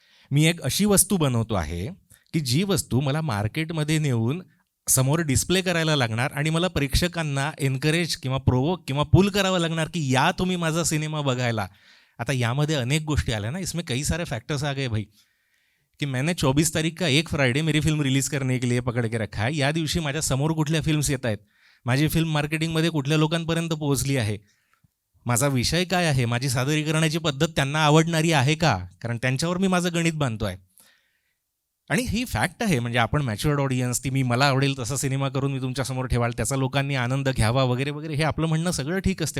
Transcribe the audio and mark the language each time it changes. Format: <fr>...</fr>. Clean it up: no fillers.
<mr>मी एक अशी वस्तू बनवतो आहे की जी वस्तू मला मार्केटमध्ये नेऊन समोर डिस्प्ले करायला लागणार आणि मला प्रेक्षकांना एनकरेज किंवा प्रोवोक किंवा पुल करावं लागणार की या तुम्ही माझा सिनेमा बघायला. आता यामध्ये अनेक गोष्टी आल्या ना,</mr> <hi>इसमें कई सारे फॅक्टर्स आ गए भाई. कि मैंने 24 तारीख का एक फ्राइडे मेरी फिल्म रिलीज करने के लिए पकड़ के रखा है.</hi> <mr>या दिवशी माझ्या समोर कुठल्या फिल्म्स येत आहेत, माझी फिल्म मार्केटिंगमध्ये कुठल्या लोकांपर्यंत पोहोचली आहे, माझा विषय काय आहे, माझी सादरीकरणाची पद्धत त्यांना आवडणारी आहे का, कारण त्यांच्यावर मी माझं गणित बांधतो आहे. आणि ही फॅक्ट आहे, म्हणजे आपण मॅच्युअर्ड ऑडियन्स, ती मी मला आवडेल तसा सिनेमा करून मी तुमच्यासमोर ठेवाल, त्याचा लोकांनी आनंद घ्यावा वगैरे वगैरे, हे आपलं म्हणणं सगळं ठीक असते.</mr>